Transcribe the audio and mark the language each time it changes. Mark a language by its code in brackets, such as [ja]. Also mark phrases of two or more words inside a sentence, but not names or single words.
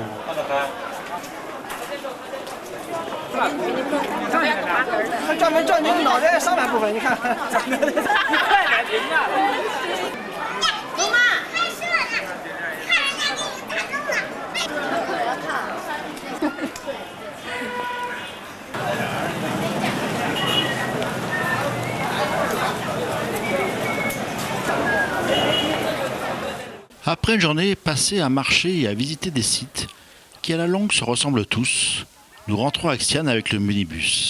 [zh] 他专门照你脑袋上半部分，你看。太难评价了。龙妈，开车呢，看人家给你打中了。可了看。 [fr] Après une journée passée à marcher et à visiter des sites qui à la longue se ressemblent tous, nous rentrons à Xi'an avec le minibus.